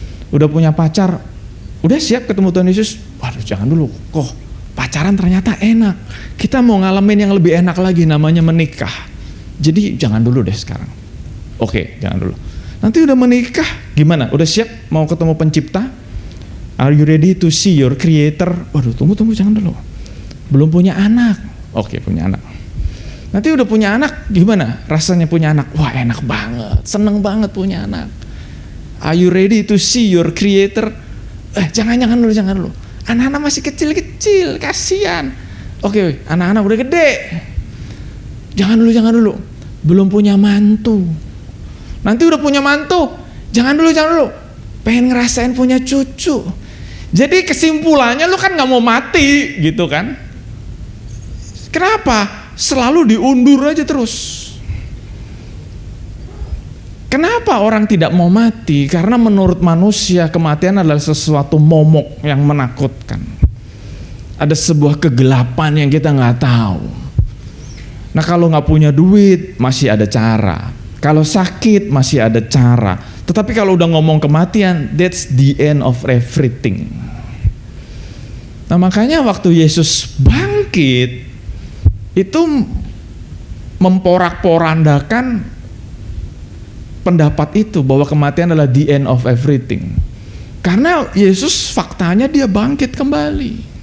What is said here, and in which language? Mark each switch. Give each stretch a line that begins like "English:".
Indonesian: Udah punya pacar, udah siap ketemu Tuhan Yesus? Waduh jangan dulu, kok pacaran ternyata enak, kita mau ngalamin yang lebih enak lagi, namanya menikah. Jadi jangan dulu deh sekarang. Oke, jangan dulu. Nanti udah menikah gimana? Udah siap mau ketemu pencipta?
English: Are you ready to see your creator?
Indonesian: Waduh tunggu jangan dulu. Belum punya anak. Oke, punya anak. Nanti udah punya anak gimana? Rasanya punya anak? Wah enak banget, seneng banget punya anak.
English: Are you ready to see your creator?
Indonesian: Jangan dulu. Anak-anak masih kecil, kasihan. Oke, anak-anak udah gede. Jangan dulu. Belum punya mantu. Nanti udah punya mantu, jangan dulu. Pengen ngerasain punya cucu. Jadi kesimpulannya lu kan gak mau mati gitu kan. Kenapa? Selalu diundur aja terus. Kenapa orang tidak mau mati? Karena menurut manusia kematian adalah sesuatu momok yang menakutkan. Ada sebuah kegelapan yang kita gak tahu. Nah kalau gak punya duit masih ada cara. Kalau sakit masih ada cara. Tetapi kalau udah ngomong kematian,
English: that's the end of everything.
Indonesian: Nah makanya waktu Yesus bangkit, itu memporak-porandakan pendapat itu bahwa kematian adalah
English: the end of everything.
Indonesian: Karena Yesus faktanya dia bangkit kembali.